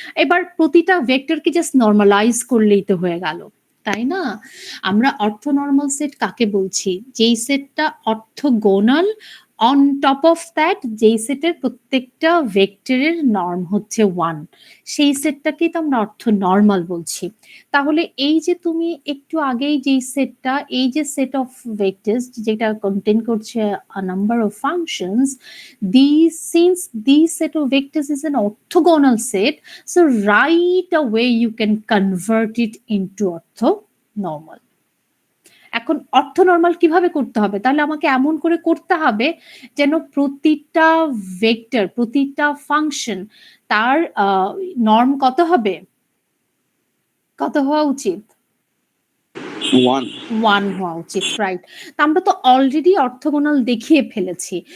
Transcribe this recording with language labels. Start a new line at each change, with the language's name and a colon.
Bangla: এবার প্রতিটা ভেক্টরকে জাস্ট নরমালাইজ করলেই তো হয়ে গেল, তাই না? আমরা অর্থ নরমাল সেট কাকে বলছি? যেই সেটটা orthogonal on top of that যেই সেটের প্রত্যেকটা ভেক্টরের নর্ম হচ্ছে 1, সেই সেটটাকেই তো আমরা অর্থ নর্মাল বলছি। তাহলে এই যে তুমি একটু আগেই যেই সেটটা, এই যে সেট অফ ভেক্টরস যেটা কন্টেইন করছে
English: a number of functions, since these set of vectors is an orthogonal set, so right away you can convert it into orthonormal.
Bangla: এখন অর্থনর্মাল কিভাবে করতে হবে? তাহলে আমাকে এমন করে করতে হবে যেন প্রতিটা ভেক্টর, প্রতিটা ফাংশন তার নর্ম কত হবে? কত হওয়া উচিত? 1 হওয়া উচিত, রাইট। তা আমরা তো অলরেডি অর্থোগোনাল দেখিয়ে ফেলেছি।